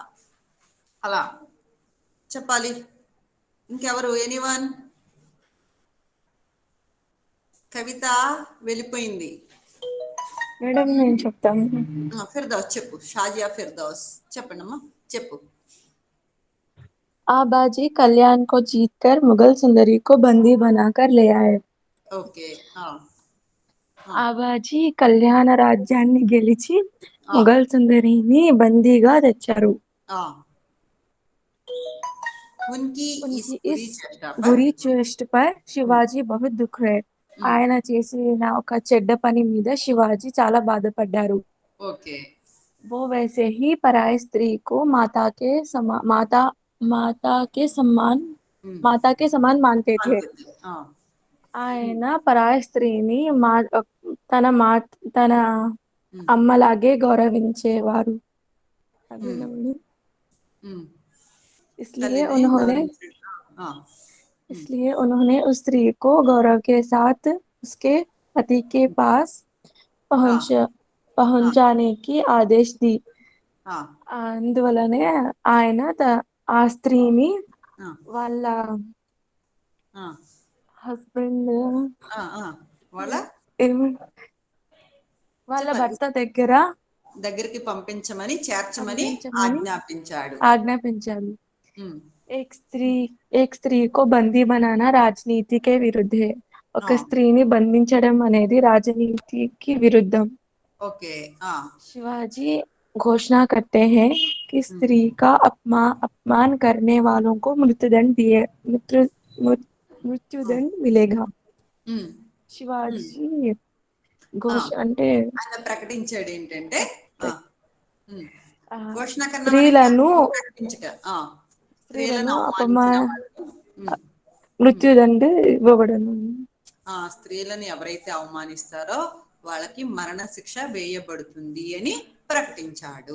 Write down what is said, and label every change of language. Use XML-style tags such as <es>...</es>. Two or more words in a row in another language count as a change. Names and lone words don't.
<te>అలా చెప్పాలి. ఇంకెవరు? ఎనీవన్? కవిత వెళ్ళిపోయింది. మేడం నేను చెప్తాను. ఫిర్దౌస్ చెప్పు. షాజియా ఫిర్దౌస్ చెప్పండి అమ్మా, చెప్పు.</te> <hi>आबाजी कल्याण को जीतकर मुगल सुंदरी को बंदी बनाकर ले आए.</hi> <te>ఓకే. ఆబాజీ కళ్యాణ రాజ్యాన్ని గెలిచి ముఘల్ సుందరిని బందీగా తెచ్చారు.</te> <hi>उनकी इस बुरी चेष्ट पर శివాజీ बहुत दुख है.</hi> <te>ఆయన చేసిన ఒక చెడ్డ పని మీద శివాజీ చాలా బాధపడ్డారు. ఓకే.</te> <hi>वो वैसे ही पराई स्त्री को माता के समान मानते थे.</hi> <te>ఆయన పరాయి స్త్రీని తన అమ్మలాగే గౌరవించేవారు.</te> <hi>इसलिए उन्होंने उस स्त्री को गौरव के साथ उसके पति के पास पहुंचाने की आदेश दी.</hi> <te>అందువలనే ఆయన ఆ స్త్రీని వాళ్ళ హస్బెండ్ వాళ్ళ భర్త దగ్గరికి పంపించమని చేర్చమని ఆజ్ఞాపించాడు.</te> <hi>एक स्त्री को बंदी बनाना राजनीति के विरुद्ध है.</hi> <te>ఒక స్త్రీని బంధించడం అనేది రాజనీతికి విరుద్ధం. ఓకే.</te> <hi>शिवाजी घोषणा करते हैं कि स्त्री का अपमान करने वालों को मृत्युदंड मिलेगा.</hi> <te>శివాజీ అంటే ప్రకటించాడు ఏంటంటే స్త్రీలను మృత్యుదండ ఇవ్వబడను. స్త్రీలను ఎవరైతే అవమానిస్తారో వాళ్ళకి మరణ శిక్ష వేయబడుతుంది అని ప్రకటించాడు.</te>